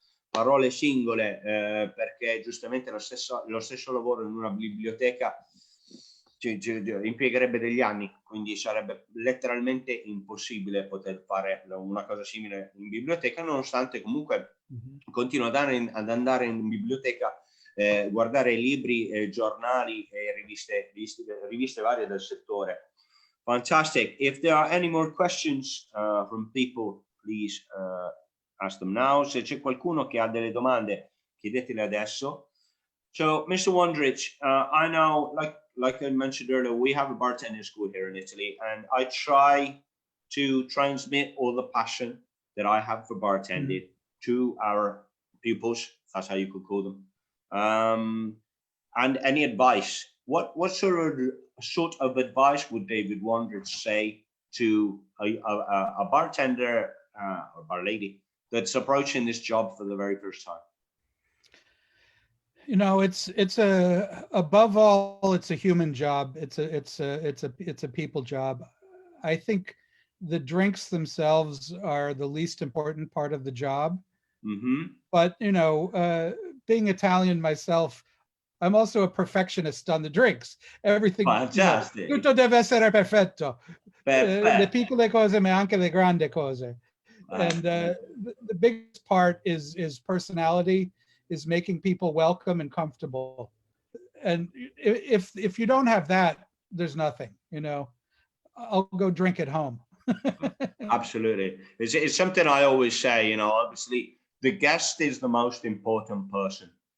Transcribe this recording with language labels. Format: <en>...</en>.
<it>parole singole, perché giustamente lo stesso lavoro in una biblioteca ci impiegherebbe degli anni, quindi sarebbe letteralmente impossibile poter fare una cosa simile in biblioteca, nonostante comunque continuo ad andare in biblioteca, guardare libri, giornali e riviste varie del settore.</it> <en>Fantastic. If there are any more questions from people, please ask them now.</en> <it>Se c'è qualcuno che ha delle domande, chiedetele adesso.</it> <en>So, Mr. Wondrich, I know, like I mentioned earlier, we have a bartending school here in Italy, and I try to transmit all the passion that I have for bartending to our pupils. That's how you could call them. And any advice? What sort of advice would David Wondrich say to a bartender or bar lady that's approaching this job for the very first time? It's above all, it's a human job. It's a people job. I think the drinks themselves are the least important part of the job. But being Italian myself, I'm also a perfectionist on the drinks. Everything,</en> <it>tutto deve essere perfetto. Le piccole cose, ma anche le grandi cose.</it> <en>And the biggest part is personality, is making people welcome and comfortable. And if you don't have that, there's nothing. I'll go drink at home. Absolutely. It's something I always say, obviously the guest is the most important person.</en>